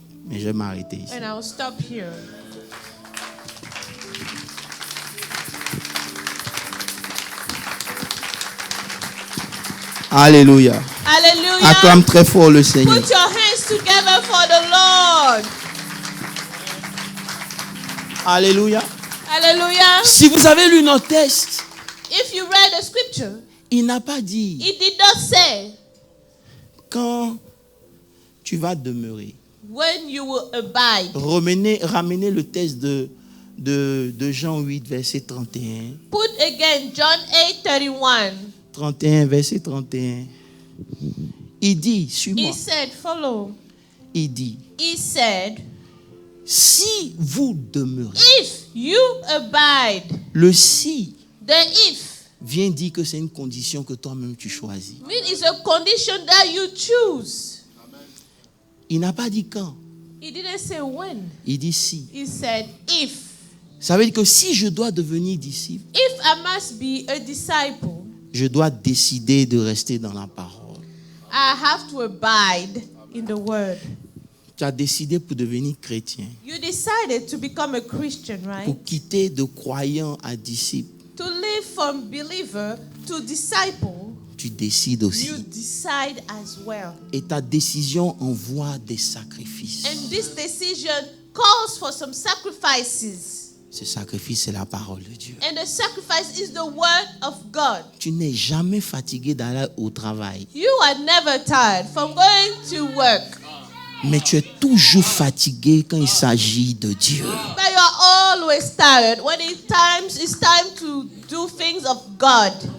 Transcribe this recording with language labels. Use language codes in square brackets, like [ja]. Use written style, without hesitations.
[fr] Mais je vais m'arrêter ici. [en] And I'll stop here. [fr] Alléluia. [en] Hallelujah. [fr] Acclame très fort le Seigneur. [en] Put your hands together for the Lord. [fr] Alléluia. [en] Hallelujah. [fr] Si vous avez lu notre texte, [en] If you read the scripture, [fr] il n'a pas dit [en] it did not say [fr] quand tu vas demeurer. [en] when you will abide. [fr] Ramenez le texte de Jean 8, verset 31. [en] Put again John 8:31. [fr] 31, verset 31. Il dit, suis-moi, [en] He said, follow. [fr] il dit, [en] He said, [fr] si vous demeurez, [en] if you abide. [fr] le si [en] The if [fr] vient dire que c'est une condition que toi-même tu choisis. [en] mean is a condition that you choose. [fr] Il n'a pas dit quand, [en] He didn't say when. [fr] il dit si. [en] He said if. [fr] Ça veut dire que si je dois devenir disciple, [en] If I must be a disciple, [fr] je dois décider de rester dans la parole. [en] I have to abide in the word. [fr] Tu as décidé pour devenir chrétien, [en] You decided to become a Christian, right? [fr] pour quitter de croyant à disciple. [en] To live from believer to disciple, [fr] Tu décides aussi. [en] you decide as well. [fr] Et ta décision envoie des sacrifices. [en] And this decision calls for some sacrifices. [fr] Ce sacrifice, c'est la parole de Dieu. [en] And the sacrifice is the word of God. [fr] Tu n'es jamais fatigué d'aller au travail, [en] You are never tired from going to work, [fr] mais tu es toujours fatigué quand il s'agit de Dieu. [en] but you're always tired when it's time to do things of God.